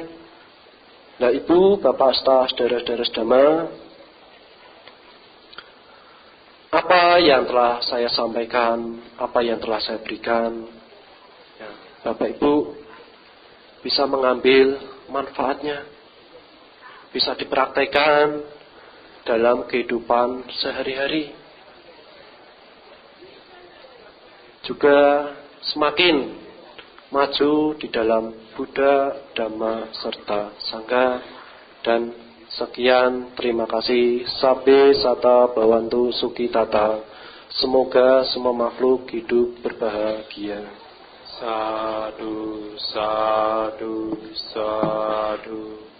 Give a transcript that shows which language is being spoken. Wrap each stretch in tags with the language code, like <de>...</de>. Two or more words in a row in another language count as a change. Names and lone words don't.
<id>Nah, Ibu, Bapak, saudara-saudara sedama, apa yang telah saya sampaikan, apa yang telah saya berikan, ya, Bapak Ibu bisa mengambil manfaatnya, bisa dipraktekkan dalam kehidupan sehari-hari. Juga semakin maju di dalam Buddha, Dhamma, serta Sangha. Dan sekian, terima kasih.</id> <pi>Sabbe sata bhavantu sukitata.</pi> <id>Semoga semua makhluk hidup berbahagia.</id> <pi>Sadu, sadu, sadu.</pi>